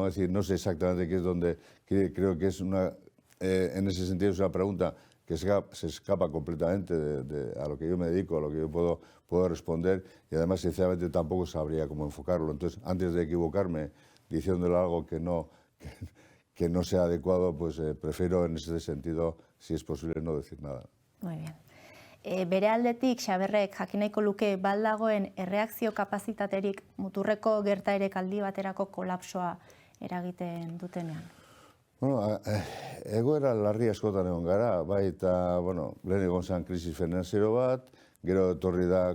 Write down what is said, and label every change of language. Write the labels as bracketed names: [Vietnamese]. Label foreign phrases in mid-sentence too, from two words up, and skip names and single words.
[Spanish] Es decir, no sé exactamente qué es donde, creo que es una, en ese sentido es una pregunta que se escapa completamente a lo que yo me dedico, a lo que yo puedo responder, y además sinceramente tampoco sabría cómo enfocarlo. Entonces, antes de equivocarme diciéndole algo que no sea adecuado, pues prefiero en ese sentido, si es posible, no decir nada. Muy bien. [Basque] Bere aldetik, Xaberrek jakin nahiko luke baldagoen erreakzio kapazitaterik muturreko gertaerek aldi baterako kolapsoa eragiten dutenean? Bueno, egoera larri askotan egon gara, bai eta, bueno, lehen egon zen [Spanish] krisis finanziero [Basque] bat, gero etorri da